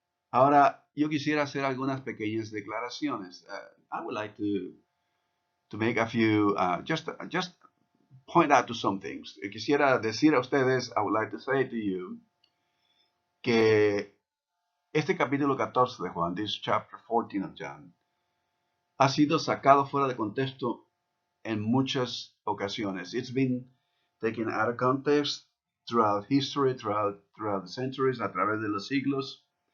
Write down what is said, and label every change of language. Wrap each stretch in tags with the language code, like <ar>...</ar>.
<es>Ahora, yo quisiera hacer algunas pequeñas declaraciones.</es> <en>I would like to make a few, just point out to some things.</en> <es>Quisiera decir a ustedes,</es> <en>I would like to say to you,</en> <es>que este capítulo 14 de Juan,</es> <en>this chapter 14 of John,</en> <es>ha sido sacado fuera de contexto en muchas ocasiones.</es> <en>It's been taken out of context throughout history, throughout the centuries,</en> <es>a través de los siglos.</es>